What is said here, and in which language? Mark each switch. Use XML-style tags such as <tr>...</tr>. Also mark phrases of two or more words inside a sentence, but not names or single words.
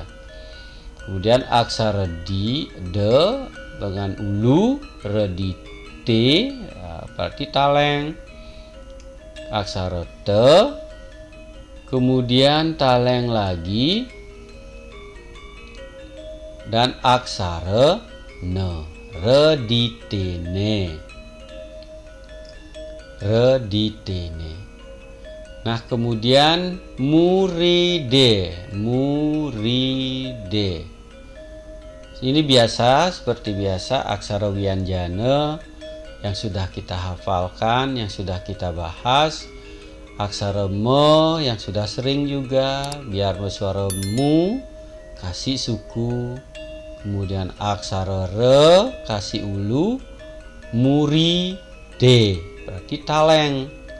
<id>Kemudian aksara di de dengan ulu, re di te berarti taleng. Aksara te, kemudian taleng lagi, dan aksara ne, reditene, reditene. Nah, kemudian muride, muride. Ini biasa, seperti biasa aksara wianjana yang sudah kita hafalkan, yang sudah kita bahas. Aksara me yang sudah sering juga, biar suara mu kasih suku. Kemudian aksara re kasih ulu, muri de berarti taleng.</id>